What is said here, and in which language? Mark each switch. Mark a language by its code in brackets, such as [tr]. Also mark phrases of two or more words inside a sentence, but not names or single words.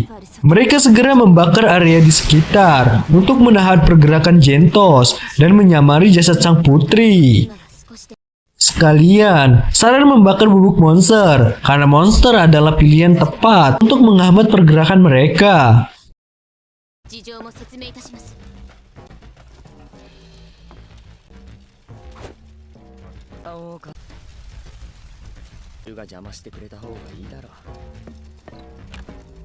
[id] Mereka segera membakar area di sekitar untuk menahan pergerakan Gentos dan menyamari jasad sang putri. Sekalian, saran membakar bubuk monster, karena monster adalah pilihan tepat untuk menghambat pergerakan mereka. [ja] 事情も説明いたします。青か。が邪魔してくれた方がいいだろう。